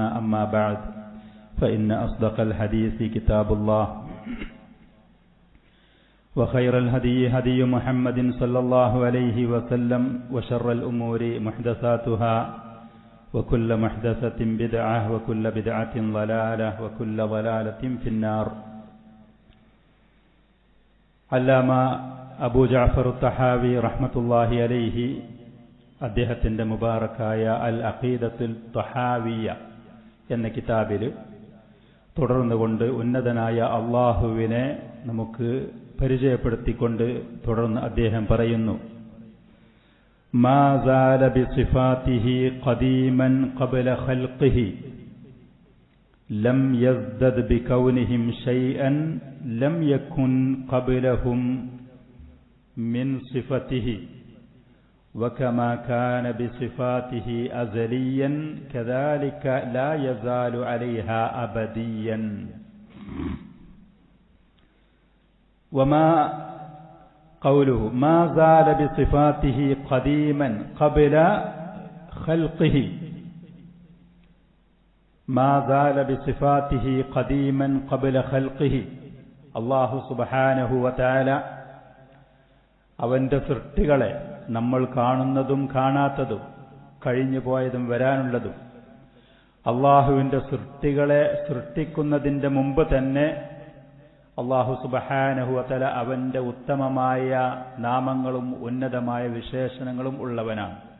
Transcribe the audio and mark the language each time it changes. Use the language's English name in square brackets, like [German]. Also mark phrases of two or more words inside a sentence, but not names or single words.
[Arabic] أما بعد فإن أصدق الحديث كتاب الله وخير الهدي هدي محمد صلى الله عليه وسلم وشر الأمور محدثاتها وكل محدثة بدعة وكل بدعة ضلالة وكل ضلالة في النار. [Malayalam] അല്ലാമ അബൂ ജഅഫർ തഹാവി [Arabic] رحمة الله عليه [Malayalam] അദ്ദേഹത്തിൻ്റെ മുബാറക്കായ അൽ അഖീദത്തുൽ തഹാവിയ എന്ന കിതാബിൽ തുടർന്നുകൊണ്ട് ഉന്നതനായ അള്ളാഹുവിനെ നമുക്ക് പരിചയപ്പെടുത്തിക്കൊണ്ട് തുടർന്ന് അദ്ദേഹം പറയുന്നു: [Arabic] ما زال بصفاته قديما قبل خلقه لم يزدد بكونهم شيئا لم يكن قبلهم من صفته وكما كان بصفاته أزليا كذلك لا يزال عليها أبديا. وما قوله ما زال بصفاته قديما قبل خلقه ما زال بصفاته قديما قبل خلقه. [Malayalam] അല്ലാഹു [Arabic] سبحانه وتعالى [Malayalam] അവന്റെ സൃഷ്ടികളെ, നമ്മൾ കാണുന്നതും കാണാത്തതും കഴിഞ്ഞു പോയതും വരാനുള്ളതും, അള്ളാഹുവിന്റെ സൃഷ്ടികളെ സൃഷ്ടിക്കുന്നതിന്റെ മുമ്പ് തന്നെ അല്ലാഹു [Arabic] سبحانه وتعالى [Malayalam] അവന്റെ ഉത്തമമായ നാമങ്ങളും ഉന്നതമായ വിശേഷണങ്ങളും ഉള്ളവനാണ്.